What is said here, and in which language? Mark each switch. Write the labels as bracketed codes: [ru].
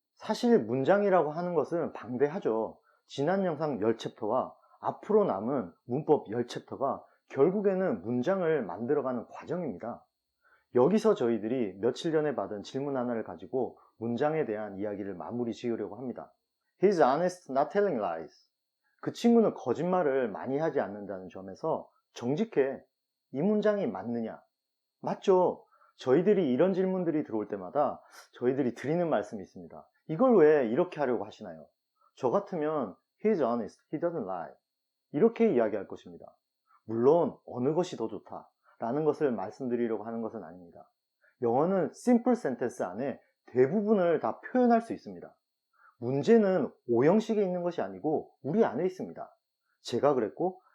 [ko] 사실 문장이라고 하는 것은 방대하죠. 지난 영상 10챕터와 앞으로 남은 문법 10챕터가 결국에는 문장을 만들어가는 과정입니다. 여기서 저희들이 며칠 전에 받은 질문 하나를 가지고 문장에 대한 이야기를 마무리 지으려고 합니다. [en] He's honest, not telling lies. [ko] 그 친구는 거짓말을 많이 하지 않는다는 점에서 정직해. 이 문장이 맞느냐? 맞죠? 저희들이 이런 질문들이 들어올 때마다 저희들이 드리는 말씀이 있습니다. 이걸 왜 이렇게 하려고 하시나요? 저 같으면 [en] He's honest, he doesn't lie. [ko] 이렇게 이야기할 것입니다. 물론 어느 것이 더 좋다 라는 것을 말씀드리려고 하는 것은 아닙니다. 영어는 simple sentence 안에 대부분을 다 표현할 수 있습니다. 문제는 오형식에 있는 것이 아니고 우리 안에 있습니다. 제가 그랬고